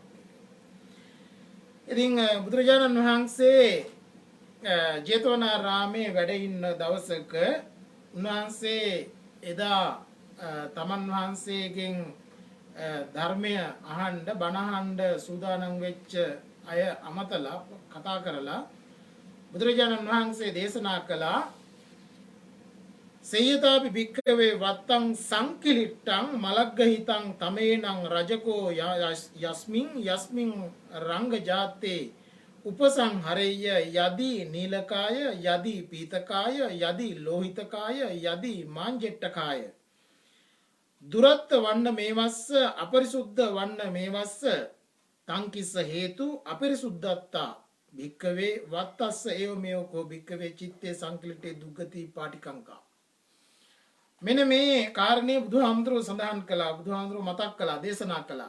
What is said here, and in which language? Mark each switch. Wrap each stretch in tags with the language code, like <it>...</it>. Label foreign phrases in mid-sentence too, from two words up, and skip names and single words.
<si>ඉතින් බුදුරජාණන් වහන්සේ ජේතවනාරාමේ වැඩ ඉන්න දවසක උන්වහන්සේ එදා තමන් වහන්සේගෙන් ධර්මය අහන්න බණ අහන්න සූදානම් වෙච්ච අය අමතලා කතා කරලා බුදුරජාණන් වහන්සේ දේශනා කළා</si> <pi>සේයතාපි භික්ඛවේ වත්තං සංකිලිට්ටං මලග්ගහිතං තමේනං රජකෝ යස්මින් රංග ජාතේ උපසංහරෙය්‍ය යදි නීලකාය යදි පීතකාය යදි ලෝහිතකාය යදි මාංජෙට්ටකාය දුරත්ත වන්න මේවස්ස අපරිසුද්ධ වන්න මේවස්ස තංකිස්ස හේතු අපරිසුද්ධත්තා භික්ඛවේ වත්තස්ස ඒව මේකෝ භික්ඛවේ චිත්තේ සංකලිටේ දුග්ගති පාටිකංකා.</pi> <si>මෙන්න මේ කාරණේ බුදුහාමුදුරුවෝ සඳහන් කළා, බුදුහාමුදුරුවෝ මතක් කළා, දේශනා කළා.</si>